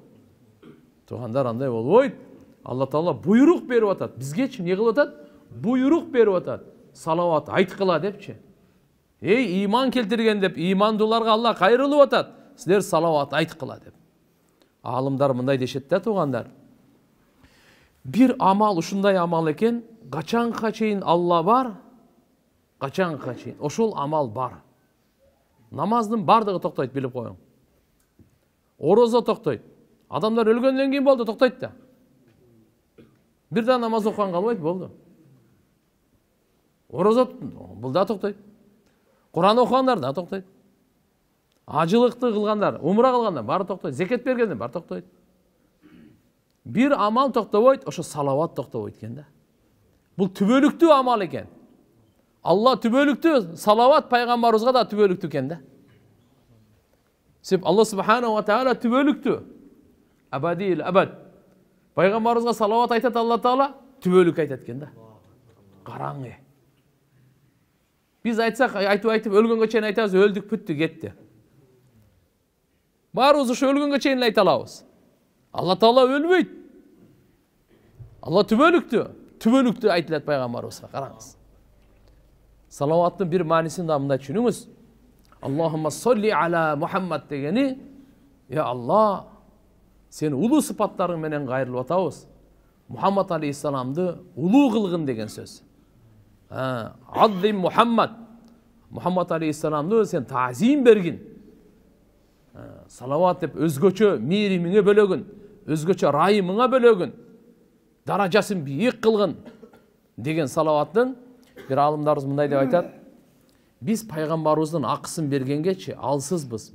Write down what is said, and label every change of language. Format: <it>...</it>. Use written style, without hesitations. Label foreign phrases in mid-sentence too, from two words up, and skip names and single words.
<ky>Тугандар, андай болбойт. Алла Таала буйрук берип атат. Бизгечи эмне кылып атат? Буйрук берип атат. Салават айткыла депчи. Эй иман келтирген деп, имандууларга Алла кайрылып атат. Силер салават айткыла деп. Алымдар мындай дешет да, тугандар. Bir amal, ушундай амал экен, качанга чейин Алла бар, качанга чейин ошол амал бар. Намаздын бардыгы токтойт, билип коюң. Орозо токтойт. Адамдар өлгөндөн кийин болду, токтойт да. Бир да намаз окуган калбайт, болду. Орозо бул да токтойт. Куран окугандар да токтойт. Ажылыкты кылгандар, умра кылгандар баары токтойт. Зекет бергендер баары токтойт. Bir amal toktabойт, ошо салават токтобойт экен да. Бул түбөлүктүү амал экен. Алла түбөлүктүү, салават пайгамбарыбызга да түбөлүктүү экен да. Себеп Алла</ky> <ar>سبحانه وتعالى</ar> <ky>түбөлүктүү.</ky> <ar>أبد الأبد.</ar> <ky>Пайгамбарыбызга салават айтат Алла Таала, түбөлүк айтат экен да. Караңгы. Биз айтсак, айтып өлгөнгө чейин айтабыз, өлдүк, бүттү, кетти. Баарыбыз ошо өлгөнгө чейин айта алабыз. Алла Таала өлбөйт. Алла түбөлүктүү айтылат пайгамбарыбызга. Караңыз. Салаваттын бир маанисин да мындай түшүнүңүз.</ky> <ar>اللهم صل على محمد</ar> <ky>дегени, я Алла, сен улуу сыпаттарың менен кайрылып атабыз. Мухаммад алейхиссаламды улуу кылгын деген сөз.</ky> <ar>عظم محمد.</ar> <ky>Мухаммад алейхиссаламды сен таазим бергин. Салават деп өзгөчө мээримиңе бөлөгүн, өзгөчө райымыңа бөлөгүн, даражасын бийик кылгын деген салаваттын бир алымдарыбыз мындай деп айтат: Биз пайгамбарыбыздын акысын бергенгечи алсызбыз.</ky>